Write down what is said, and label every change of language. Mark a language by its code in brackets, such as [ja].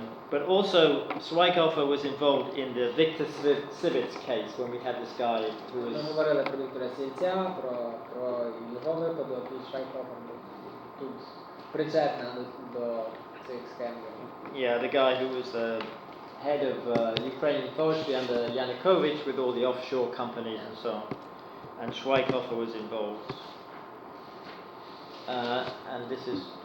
[en] But also Schweighofer was involved in the Victor Sivits case when we had this guy who was. [uk] Ми говорили про Віктора Сільця, про його випадок, і Schweighofer тут причетна до цих схем. [en] Yeah, the guy who was the head of Ukrainian forestry under Yanukovych with all the offshore companies and so on. And Schweighofer was involved. And this is.